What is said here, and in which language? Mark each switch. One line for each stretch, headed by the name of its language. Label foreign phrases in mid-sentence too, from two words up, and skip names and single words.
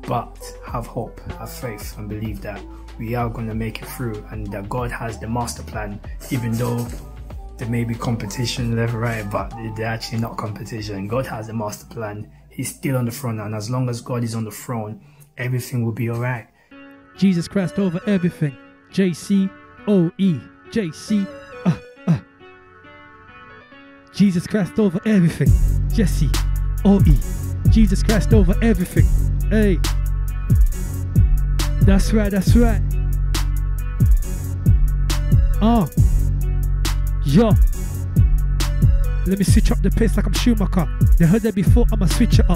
English: but have hope, have faith, and believe that we are going to make it through, and that God has the master plan, even though there may be competition left, right, but they're actually not competition. God has the master plan. He's still on the throne, and as long as God is on the throne, everything will be all right. Jesus Christ over everything. J-C-O-E. J-C. Jesus Christ over everything. Jesse. O-E. Jesus Christ over everything. Hey. That's right, that's right. Yo. Let me switch up the pace like I'm Schumacher. They heard that before, I'ma switch it up.